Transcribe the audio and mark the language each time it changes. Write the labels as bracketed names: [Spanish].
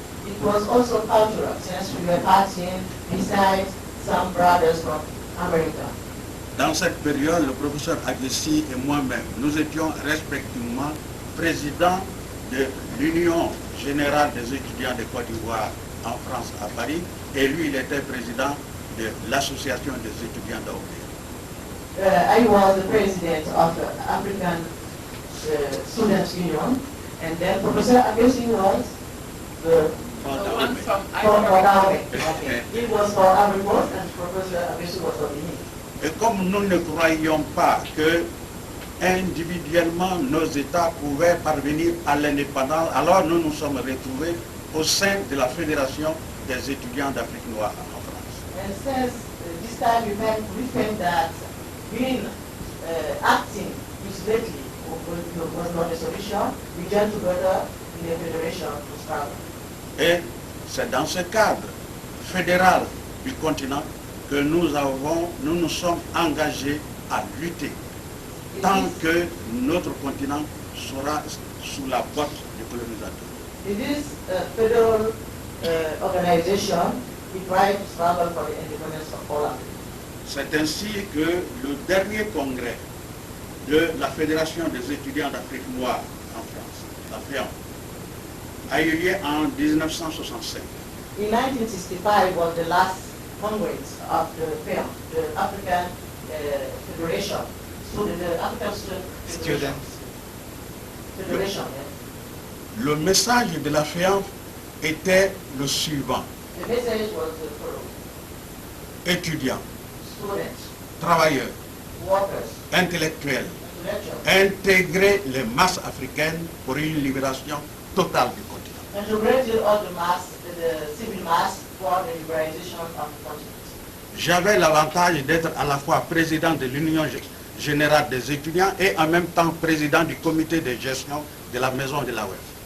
[English] It was also cultural, since we were partying besides some brothers from America. [French] Dans cette période, le professeur Agissi et moi-même, nous étions respectivement présidents de l'Union générale des étudiants de Côte d'Ivoire en France à Paris, et lui, il était président de l'Association des étudiants d'Europe. [English] I was the president of the African Students Union, and then Professor Adesu was the The one from for Ivory. Okay. He was for Ivory Coast, and Professor Adesu was for Benin. [French] Et comme nous ne croyions pas que individuellement nos États pouvaient parvenir à l'indépendance, alors nous nous sommes retrouvés au sein de la Fédération des étudiants d'Afrique noire en France. [English] And since this time we felt that being acting isolately was not a solution, we joined together in a federation to struggle. [French] Et c'est dans ce cadre fédéral du continent que nous nous sommes engagés à lutter tant que notre continent sera sous la botte du colonisateur. [English] In this federal organization, we try to struggle for the independence of all Africa. [French] C'est ainsi que le dernier congrès de la Fédération des étudiants d'Afrique noire en France, la FEAN, a eu lieu en 1965. [English] In 1965 was the last congress of the FEAM, the African Federation, the African Student Federation. Yeah. [French] Le message de la FEAN était le suivant. [English] The message was the following: [French] Étudiants, [English] students, [French] travailleurs, [English] workers, [French] intellectuels, [English] intellectuals, [French] intégrer les masses africaines pour une libération totale du continent. [English] integrated all the mass, the civil mass for the liberalization of the continent. [French] J'avais l'avantage d'être à la fois président de l'Union générale des étudiants et en même temps président du comité de gestion de la maison de la WEF.